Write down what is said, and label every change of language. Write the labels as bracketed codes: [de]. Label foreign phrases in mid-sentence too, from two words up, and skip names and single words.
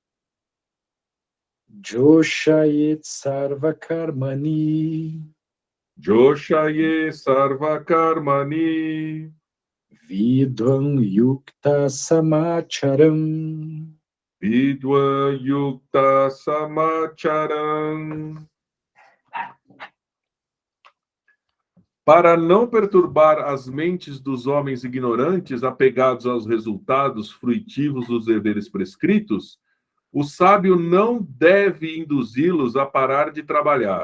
[sa] जोषयेत् सर्व कर्माणि जोषये सर्व कर्माणि विद्वम् युक्त समाचरम्. विद्व युक्त समाचरम्. [pt] Para não perturbar as mentes dos homens ignorantes apegados aos resultados fruitivos dos deveres prescritos, o sábio não deve induzi-los a parar de trabalhar.